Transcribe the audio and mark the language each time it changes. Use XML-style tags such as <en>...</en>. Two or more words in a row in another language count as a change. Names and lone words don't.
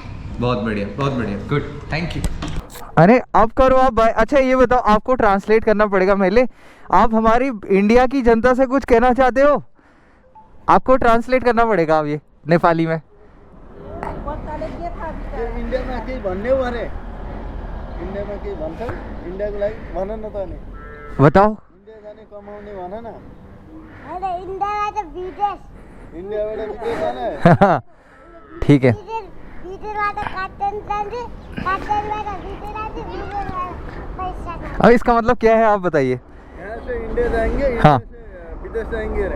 <hi>बहुत बढ़िया, बहुत बढ़िया, गुड,</hi> <en>thank you.</en> <hi>अरे अब करो आप भाई। अच्छा ये बताओ, आपको ट्रांसलेट करना पड़ेगा पहले। आप हमारी इंडिया की जनता से कुछ कहना चाहते हो? आपको ट्रांसलेट करना पड़ेगा अब ये नेपाली में।</hi> <ne>इंडिया में केही भन्ने हो अरे? इंडिया में केही भन्छ? इंडिया को लागि भन न त अनि।</ne> <hi>बताओ।</hi> <ne>इंडिया जाने कमाउने भन न।</ne> <hi>अरे इंडिया तो विदेश।</hi> <ne>इन्डियाबाट विदेश जाने?</ne> <hi>ठीक है। विदेश वाला काटन जाने, काटन वाला विदेश जाने, विदेश वाला पैसा। अब इसका मतलब क्या है आप बताइए। यहाँ से इंडिया जाएंगे, हाँ।</hi> <ne>विदेश जाएंगे रे।</ne>